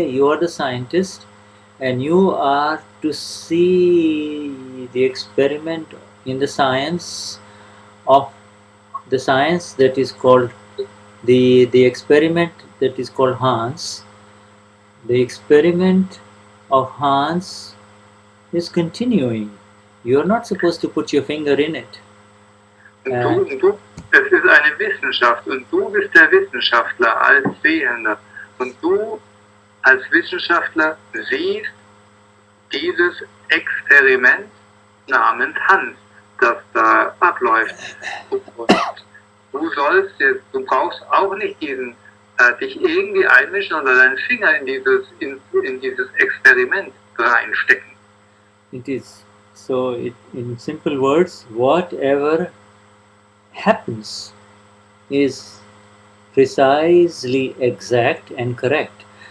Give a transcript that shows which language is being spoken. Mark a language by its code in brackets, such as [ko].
[en] You are the scientist, and you are to see the experiment in the science that is called the experiment that is called Hans. The experiment of Hans is continuing. You are not supposed to put your finger in it. [de] Du, es ist eine Wissenschaft und du bist der Wissenschaftler als Sehender. Und du als Wissenschaftler siehst dieses Experiment namens Hans, das da abläuft. Du brauchst auch nicht dich irgendwie einmischen oder deinen Finger in dieses Experiment reinstecken. [en] It is so. In simple words, whatever happens is precisely exact and correct.